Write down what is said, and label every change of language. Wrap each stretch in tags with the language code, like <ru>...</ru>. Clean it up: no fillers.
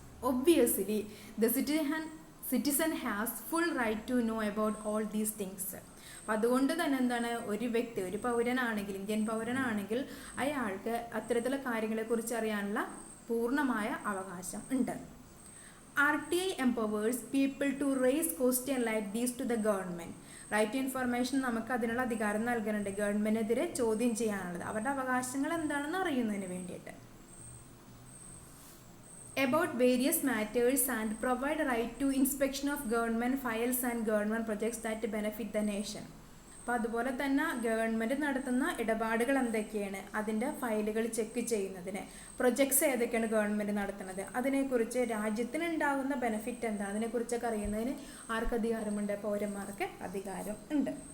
<en>Obviously the citizen has full right to know about all these things.</en> <ml>അപ്പം അതുകൊണ്ട് തന്നെ എന്താണ്, ഒരു വ്യക്തി, ഒരു പൗരനാണെങ്കിൽ, ഇന്ത്യൻ പൗരനാണെങ്കിൽ അയാൾക്ക് അത്തരത്തിലുള്ള കാര്യങ്ങളെക്കുറിച്ച് അറിയാനുള്ള പൂർണ്ണമായ അവകാശം ഉണ്ട്.</ml> <en>RTI empowers people to raise questions like these to the government.</en> <ml>Right to information നമുക്ക് അതിനുള്ള അധികാരം നൽകുന്നുണ്ട്, ഗവൺമെൻറ്റിനെതിരെ ചോദ്യം ചെയ്യാനുള്ളത്, അവരുടെ അവകാശങ്ങൾ എന്താണെന്ന് അറിയുന്നതിന് വേണ്ടിയിട്ട്.</ml> <en>About various matters and provide right to inspection of government files and government projects that benefit the nation.</en> <ml>അപ്പോൾ അതുപോലെ തന്നെ ഗവൺമെൻറ് നടത്തുന്ന ഇടപാടുകൾ എന്തൊക്കെയാണ്, അതിൻ്റെ ഫയലുകൾ ചെക്ക് ചെയ്യുന്നതിന്, പ്രൊജക്ട്സ് ഏതൊക്കെയാണ് ഗവൺമെൻറ് നടത്തുന്നത്, അതിനെക്കുറിച്ച് രാജ്യത്തിനുണ്ടാകുന്ന ബെനിഫിറ്റ് എന്താണ്, അതിനെക്കുറിച്ചൊക്കെ അറിയുന്നതിന് ആർക്ക് അധികാരമുണ്ട്? പൗരന്മാർക്ക് അധികാരം ഉണ്ട്.</ml>